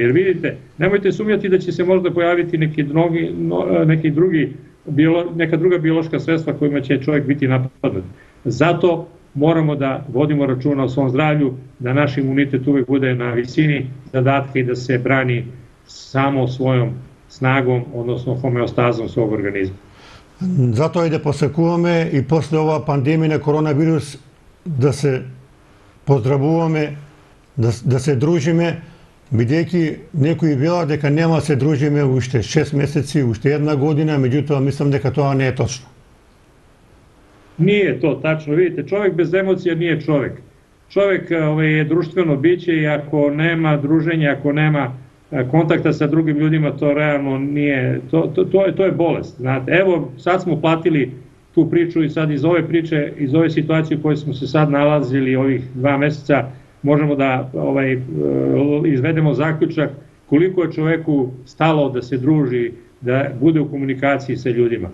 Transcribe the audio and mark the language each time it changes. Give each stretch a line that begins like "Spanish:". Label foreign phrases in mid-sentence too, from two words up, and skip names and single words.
Serbian: Jer vidite, nemojte sumnjati da će se možda pojaviti neka druga biološka sredstva kojima će čovjek biti napadnut. Zato moramo da vodimo računa o svom zdravlju, da naš imunitet uvek bude na visini zadatka i da se brani samo svojom snagom, odnosno homeostazom svog organizma. Zato je da
Macedonian: посекуваме и после ова пандемија на коронавирус да се поздравуваме, да се дружиме, бидејќи некои велат дека нема да се дружиме уште 6 месеци, уште една година, меѓутоа мислам дека тоа не е точно.
Serbian: Nije to tačno. Vidite, čovjek bez emocija nije čovjek. Čovjek je društveno biće i ako nema druženja, ako nema kontakta sa drugim ljudima, to realno nije, to je bolest. Znate, evo, sad smo platili tu priču i sad iz ove priče, iz ove situacije u kojoj smo se sad nalazili ovih 2 meseca, možemo da izvedemo zaključak koliko je čoveku stalo da se druži, da bude u komunikaciji sa ljudima.